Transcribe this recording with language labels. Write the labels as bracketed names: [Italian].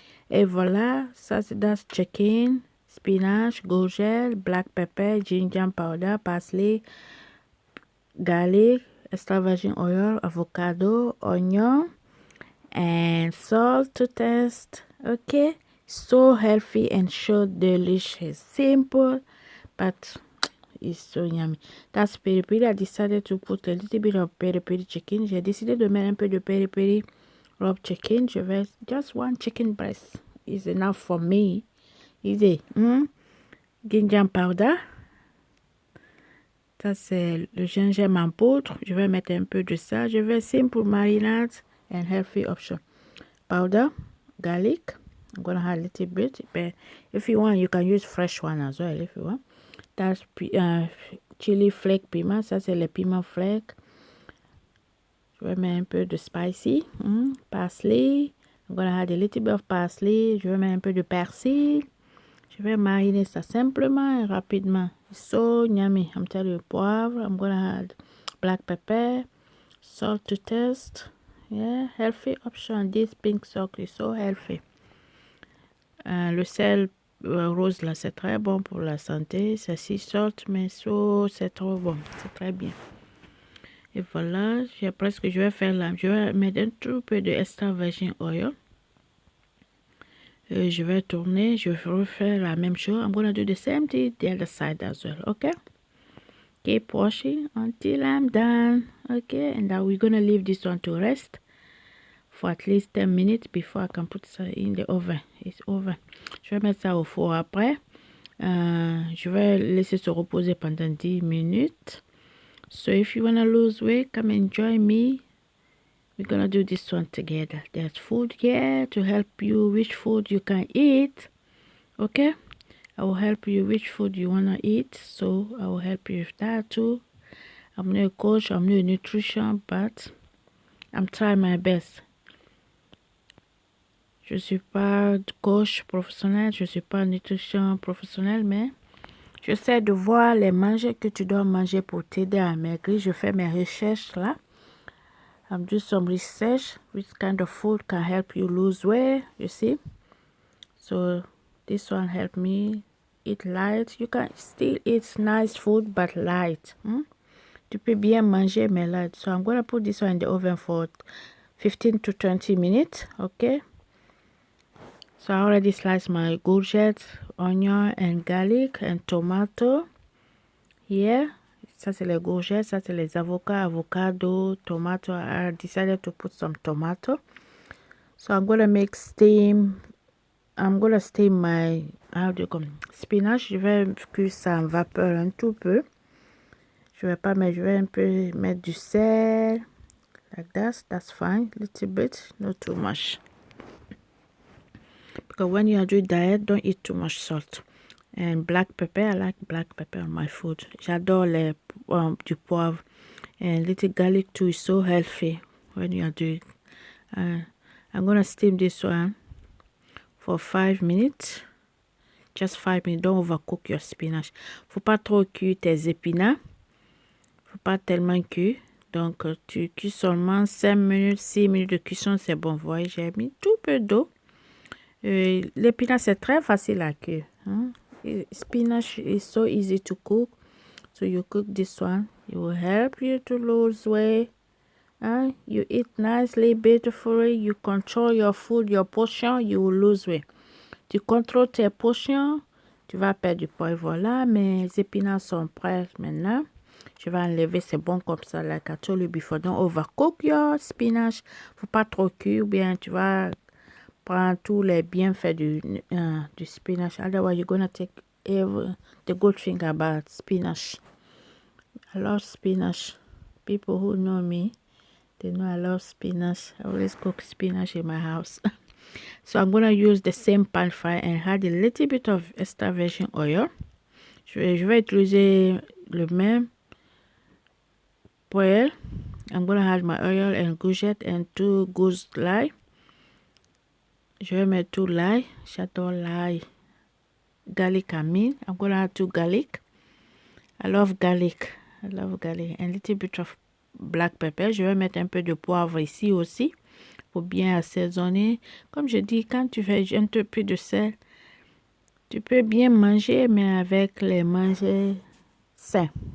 [French] Et voilà, ça c'est das [English] chicken, spinach, courgette, black pepper, ginger powder, parsley, garlic, extra virgin oil, avocado, onion, and salt to taste. Okay, so healthy and so delicious. Simple, but it's so yummy. That's peri peri. I decided to put a little bit of peri peri chicken. [French] J'ai décidé de mettre un peu de peri peri rub chicken. Je vais [English] just one chicken breast is enough for me. Easy. Ginger powder. [French] Ça c'est le gingembre en poudre. Je vais mettre un peu de ça. Je vais [English] simple marinade and healthy option. Powder, garlic. I'm gonna have a little bit, but if you want, you can use fresh one as well if you want. That's chili flake piment. [French] Ça c'est le piment flake. Je vais mettre un peu de spicy. [English] Parsley. I'm gonna add a little bit of parsley. [French] Je vais mettre un peu de persil. Je vais mariner ça simplement et rapidement. [English] It's so yummy. I'm telling you, poivre. I'm gonna add black pepper, salt to taste. Yeah, healthy option. This pink salt is so healthy. [French] Le sel rose là, c'est très bon pour la santé. C'est sea salt, mais c'est trop bon. C'est très bien. Et voilà, j'ai presque, je vais faire là. Je vais mettre un tout peu de extra virgin oil. Je vais tourner, je vais refaire la même chose. [English] I'm gonna do the same thing the other side as well, okay? Keep washing until I'm done, okay? And now we're gonna leave this one to rest for at least 10 minutes before I can put it in the oven. It's oven. [French] Je vais mettre ça au four après. Je vais laisser se reposer pendant 10 minutes. [English] So if you wanna lose weight, come and join me. We're gonna do this one together. There's food here to help you which food you can eat. Okay, I will help you which food you wanna eat. So I will help you with that too. I'm not a coach, I'm not a nutrition, but I'm trying my best. [French] Je suis pas coach professionnel, je suis pas nutrition professionnel, mais j'essaie de voir les manger que tu dois manger pour t'aider à maigrir. Je fais mes recherches là. [English] I'm doing some research which kind of food can help you lose weight, you see. So this one help me eat light. You can still eat nice food but light. [French] Tu peux bien manger mais light. [English] So I'm gonna put this one in the oven for 15 to 20 minutes, okay? So I already sliced my courgette, onion and garlic and tomato here. [French] Ça c'est les courgettes, ça c'est les avocats, [English] avocado, tomato. I decided to put some tomato. So I'm gonna make steam. I'm gonna steam my spinach. [French] Je vais cuire ça en vapeur un tout peu. Je vais pas mettre, je vais un peu mettre du sel. [English] Like that, that's fine. Little bit, not too much. Because when you are doing diet, don't eat too much salt. And black pepper, I like black pepper on my food. [French] J'adore du poivre. [English] And little garlic too is so healthy when you are doing. I'm gonna steam this one for 5 minutes. Just 5 minutes. Don't overcook your spinach. [French] Faut pas trop cuire tes épinards. Faut pas tellement cuire. Donc tu cuis seulement 5 minutes, 6 minutes de cuisson, c'est bon. Vous voyez, j'ai mis tout peu d'eau. L'épinard c'est très facile à cuire. [English] Spinach is so easy to cook. So you cook this one. It will help you to lose weight. You eat nicely, beautifully. You control your food, your portion. You will lose weight. [French] Tu contrôles tes portions. Tu vas perdre du poids. Voilà, mes épinards sont prêts maintenant. Je vais enlever, c'est bon comme ça. [English] Like I told you before, don't overcook your spinach. [French] Faut pas trop cuire, ou bien tu vas prendre tous les bienfaits du spinach. [English] Otherwise, you're gonna take the good thing about spinach. I love spinach. People who know me, they know I love spinach. I always cook spinach in my house. So I'm going to use the same pan fry and add a little bit of extra virgin oil. [French] Je vais utiliser le même oil. [English] I'm going to add my oil and courgette and 2 [French] gousses l'ail. Je vais mettre tout l'ail. J'adore l'ail. [English] Garlic, I mean. I'm going to add 2 garlic. I love garlic. And a little bit of black pepper. [French] Je vais mettre un peu de poivre ici aussi pour bien assaisonner. Comme je dis, quand tu fais un peu de sel, tu peux bien manger, mais avec les manger sains.